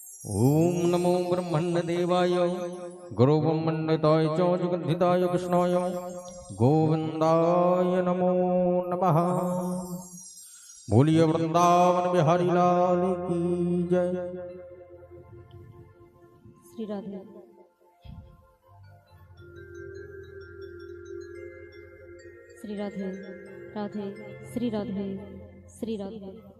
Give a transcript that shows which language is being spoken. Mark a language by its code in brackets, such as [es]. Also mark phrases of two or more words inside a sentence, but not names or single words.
[sa] ओम नमो ब्रह्मण्य देवाय गुरुब्रह्मण्यताय च जगद्धिताय कृष्णाय गोविंदाय नमो नमः। [hi] बोलिए वृंदावन बिहारी लाल की जय। श्री राधे। श्री राधे राधे श्री राधे श्री राधे।